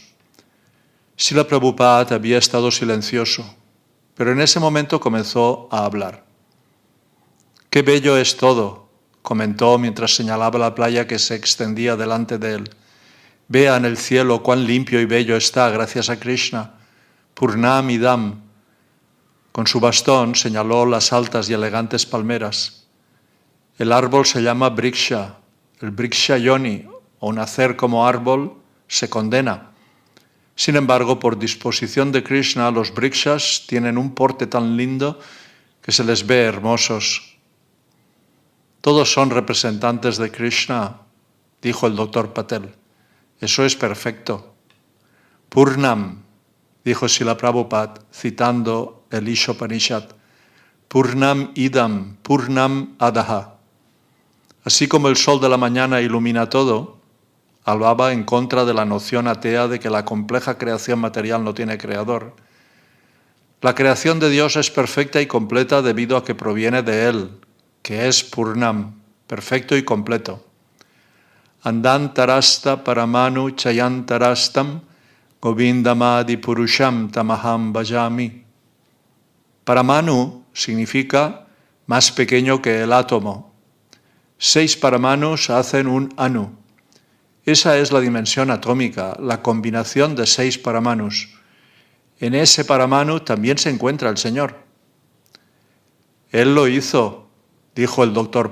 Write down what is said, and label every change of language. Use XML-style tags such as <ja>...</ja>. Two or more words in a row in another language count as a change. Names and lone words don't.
<es>Srila Prabhupada había estado silencioso, pero en ese momento comenzó a hablar. «Qué bello es todo», comentó mientras señalaba la playa que se extendía delante de él. «Vean el cielo cuán limpio y bello está gracias a Krishna.</es> <sa>Purnam idam».</sa> <es>Con su bastón señaló las altas y elegantes palmeras. El árbol se llama Vriksha, el</es> <sa>Vriksha Yoni,</sa> <es>o nacer como árbol, se condena. Sin embargo, por disposición de Krishna, los Vrikshas tienen un porte tan lindo que se les ve hermosos. «Todos son representantes de Krishna», dijo el Dr. Patel. «Eso es perfecto». «Purnam», dijo Srila Prabhupada, citando el Ishopanishad.</es> <sa>«Purnam idam, purnam adaha».</sa> <es>Así como el sol de la mañana ilumina todo, hablaba en contra de la noción atea de que la compleja creación material no tiene creador. La creación de Dios es perfecta y completa debido a que proviene de Él, que es Purnam, perfecto y completo.</es> <sa>Andantarasta paramanu chayantarastam govindamadi purusham tamaham bhajami.</sa> <es>Paramanu significa más pequeño que el átomo. 6 paramanus hacen un anu. Esa es la dimensión atómica, la combinación de 6 paramanus. En ese paramanu también se encuentra el Señor. Él lo hizo, dijo el Dr.</es>